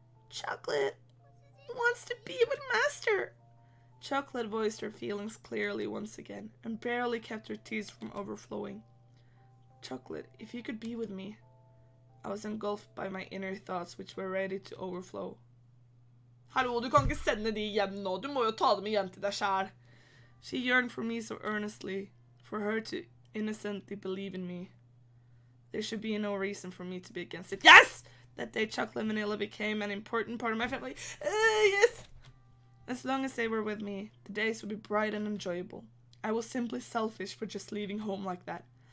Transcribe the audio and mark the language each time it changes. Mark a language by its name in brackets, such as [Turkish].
[English] Chocolate wants to be with Master. Chocolate voiced her feelings clearly once again and barely kept her tears from overflowing. Chocolate, if you could be with me. I was engulfed by my inner thoughts which were ready to overflow. [Norwegian] Hallo, du kan ikke sende de hjem nå. Du må jo ta dem igjen til deg selv. [English] She yearned for me so earnestly, for her to innocently believe in me. There should be no reason for me to be against it. Yes! That day Chocolate and Vanilla became an important part of my family. Yes! As long as they were with me, the days would be bright and enjoyable. I was simply selfish for just leaving home like that.